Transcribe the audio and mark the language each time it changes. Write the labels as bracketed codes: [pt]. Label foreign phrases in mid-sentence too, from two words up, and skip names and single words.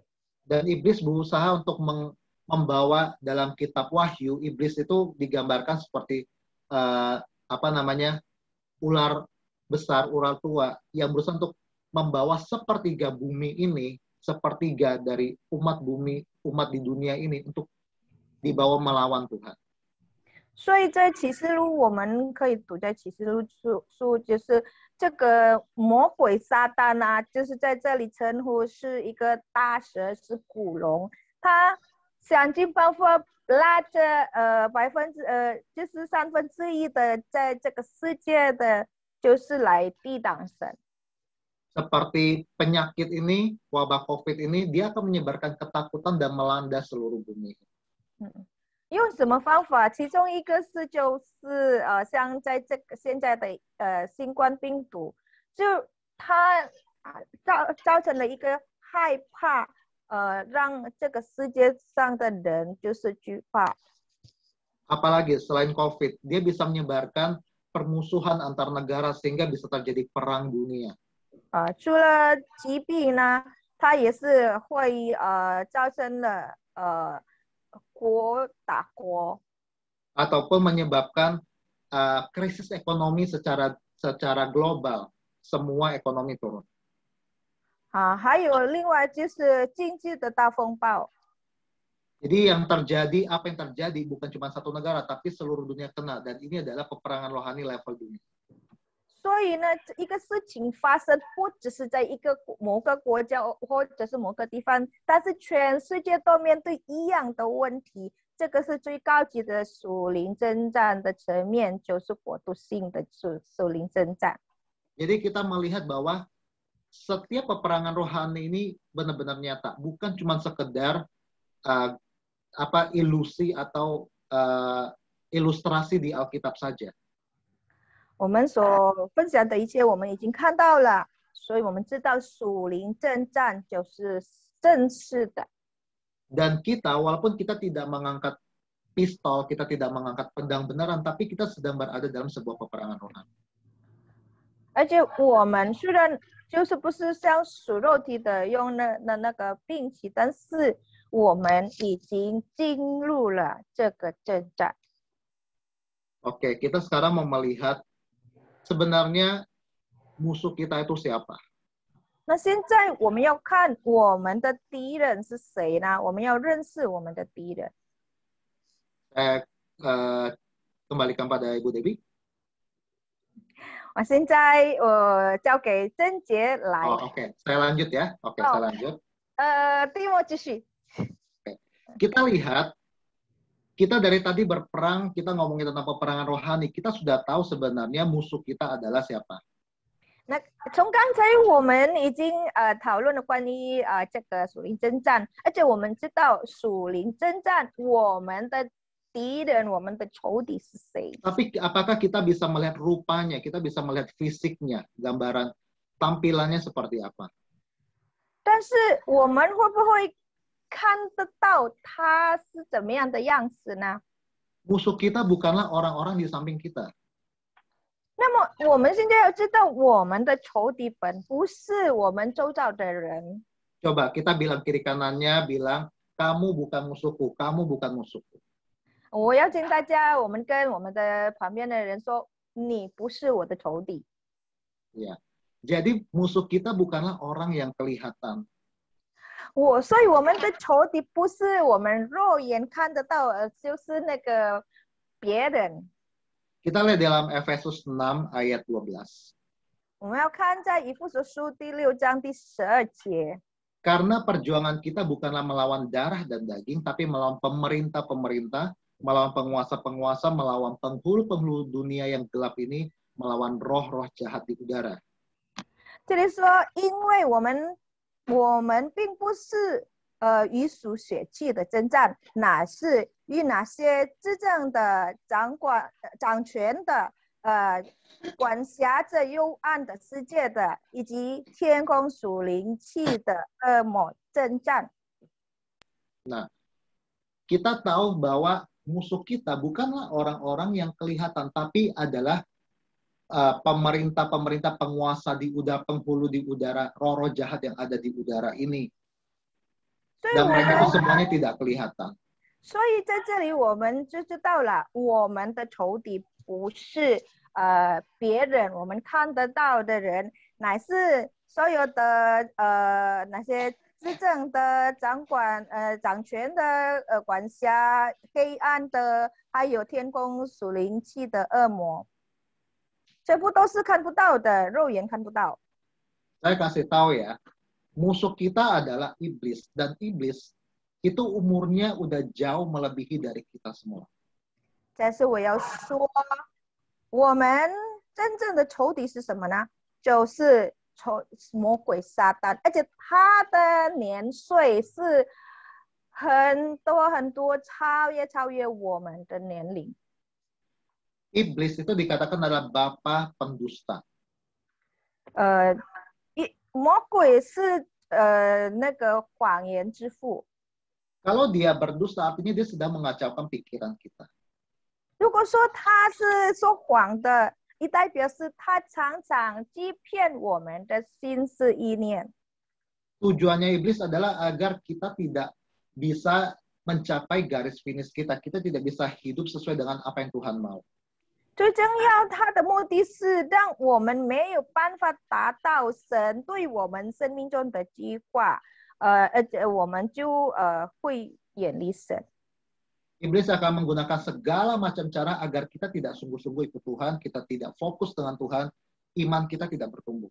[id] Dan iblis berusaha untuk membawa dalam kitab Wahyu, iblis itu digambarkan seperti ular besar, ular tua yang berusaha untuk membawa sepertiga bumi ini, sepertiga dari umat di dunia ini untuk dibawa melawan Tuhan. [zh] 所以在启示录，我们可以读在启示录书，就是这个魔鬼撒旦啊，就是在这里称呼是一个大蛇，是古龙，他想尽办法拉着就是1/3的在这个世界的，就是来抵挡神。 [id] Seperti penyakit ini, wabah COVID ini, dia akan menyebarkan ketakutan dan melanda seluruh bumi. [zh] 用什么方法？其中一个就是像在这个现在的新冠病毒，就它造成了一个害怕，让这个世界上的人就是惧怕。 [id] Apalagi selain COVID, dia bisa menyebarkan permusuhan antar negara sehingga bisa terjadi perang dunia. [zh] 除了疾病呢，它也是会造成了国打国， [id] ataupun menyebabkan krisis ekonomi secara global, semua ekonomi turun. [zh] 还有另外就是经济的大风暴。 [id] Jadi apa yang terjadi bukan cuma satu negara, tapi seluruh dunia kena, dan ini adalah peperangan rohani level dunia. [zh] 所以呢，一个事情发生不只是在某个国家或者是某个地方，但是全世界都面对一样的问题。这个是最高级的属灵征战的层面，就是国度性的属灵征战。 [id] Jadi kita melihat bahwa setiap peperangan rohani ini benar-benar nyata, bukan cuma sekedar ilusi atau ilustrasi di Alkitab saja. [zh] 我们所分享的一切，我们已经看到了，所以我们知道属灵征战就是正式的。 [id] Dan kita, walaupun kita tidak mengangkat pistol, kita tidak mengangkat pedang beneran, tapi kita sedang berada dalam sebuah peperangan rohani. [zh] 而且我们虽然就是不是像属肉体的用那个兵器，但是我们已经进入了这个征战。 [id] Oke, kita sekarang mau melihat sebenarnya musuh kita itu siapa. [zh] 那现在我们要看我们的敌人是谁呢？我们要认识我们的敌人。 [id] Saya kembalikan pada Ibu Debbie. [zh] 我现在交给珍杰来。 [id] Oke. Saya lanjut ya. Oke, saya lanjut. [zh] 蒂莫继续。 [id] Kita lihat, kita dari tadi berperang, kita ngomongin tentang peperangan rohani, kita sudah tahu sebenarnya musuh kita adalah siapa. [zh] 那从刚才我们已经讨论了关于这个属灵征战，而且我们知道属灵征战我们的敌人，我们的仇敌是谁？ [id] Tapi apakah kita bisa melihat rupanya, kita bisa melihat fisiknya, gambaran tampilannya seperti apa? [zh] 但是我们会不会看得到他是怎么样的样子呢？ [id] Musuh kita bukanlah orang-orang di samping kita. [zh] 那么我们现在要知道，我们的仇敌本不是我们周遭的人。 [id] Coba kita bilang kiri kanannya, bilang, kamu bukan musuhku, kamu bukan musuhku. [zh] 我要请大家，我们跟我们的旁边的人说，你不是我的仇敌。 [id] Ya. Jadi musuh kita bukanlah orang yang kelihatan. [zh] 所以我们的仇敌不是我们肉眼看得到，就是那个别人。 [id] Kita lihat dalam Efesus 6 ayat 12. [zh] 我们要看在以弗所书第6章第12节。 [id] Karena perjuangan kita bukanlah melawan darah dan daging, tapi melawan pemerintah-pemerintah, melawan penguasa-penguasa, melawan penghulu-penghulu dunia yang gelap ini, melawan roh-roh jahat di udara. [zh] 这里说，因为我们并不是与属血气的征战，乃是与那些执政的、掌权的、管辖着幽暗的世界的，以及天空属灵气的恶魔征战。 [id] Nah, kita tahu bahwa musuh kita bukanlah orang-orang yang kelihatan, tapi adalah pemerintah-pemerintah, penguasa di udara, penghulu di udara, roh-roh jahat yang ada di udara ini. Dan mereka itu semuanya tidak kelihatan. [zh] 所以在这里我们就知道了，我们的仇敌不是别人我们看得到的人，乃是所有的那些执政的、掌权的、管辖黑暗的，还有天空属灵气的恶魔，全部都是看不到的，肉眼看不到。 [id] Saya kasih tahu ya, musuh kita adalah iblis, dan iblis itu umurnya udah jauh melebihi dari kita semua. [zh] 但是我要说，我们真正的仇敌是什么呢？就是魔鬼撒旦，而且他的年岁是很多很多，超越我们的年龄。 [id] Iblis itu dikatakan adalah bapa pendusta. [zh] 魔鬼是那个谎言之父。 [id] Kalau dia berdusta, artinya dia sedang mengacaukan pikiran kita. [zh] 如果说他是说谎的，也代表是他常常欺骗我们的心思意念。 [id] Tujuannya iblis adalah agar kita tidak bisa mencapai garis finish kita. Kita tidak bisa hidup sesuai dengan apa yang Tuhan mau. [zh] 最重要，他的目的是让我们没有办法达到神对我们生命中的计划，而且我们就会远离神。 [id] Iblis akan menggunakan segala macam cara agar kita tidak sungguh-sungguh ikut Tuhan, kita tidak fokus dengan Tuhan, iman kita tidak bertumbuh.